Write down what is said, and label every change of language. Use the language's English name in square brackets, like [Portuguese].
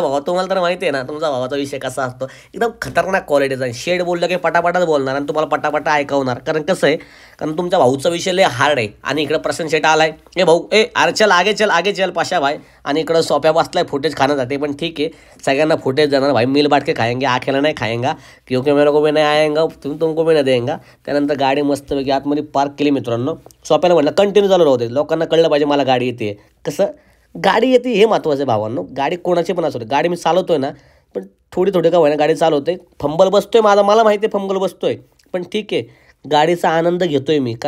[Marathi] भावा तुम्हाला तर माहिती आहे ना तुमचा भावाचा विषय कसा असतो, एकदम खतरनाक क्वालिटीचा. शेड बोललं की पटापटाच बोलणार आणि तुम्हाला पटापटा ऐकवणार. कारण कसं आहे, कारण तुमच्या भाऊचा विषय लय हार्ड आहे. आणि इकडं प्रशांत शेट आलाय. ए भाऊ [Hindi] अरे चल आगे चल पाशा भाई. [Marathi] आणि इकडं सोप्या बसलाय फुटेज खाण्यासाठी. पण ठीक आहे सगळ्यांना फुटेज देणार भाई. [Hindi] मिल बाट के खाएंगे, आखेला नाही खाएंगा, क्योंकि मेरे को भी नहीं आएंगा, तुमको भी नहीं देंगा. [Marathi] त्यानंतर गाडी मस्तपैकी आतमध्ये पार्क केली मित्रांनो. सोप्याला म्हटलं कंटिन्यू चालू राहू दे, लोकांना कळलं पाहिजे मला गाडी येते. कसं गाडी येते हे महत्त्वाचं आहे भावांनो. गाडी कोणाची पण असू दे, गाडी मी चालवतोय ना, पण थोडी का होईना गाडी चालवते. फंबल बसतोय माझा, मला माहिती आहे फंबल बसतोय, पण ठीक आहे गाडीचा आनंद घेतोय मी.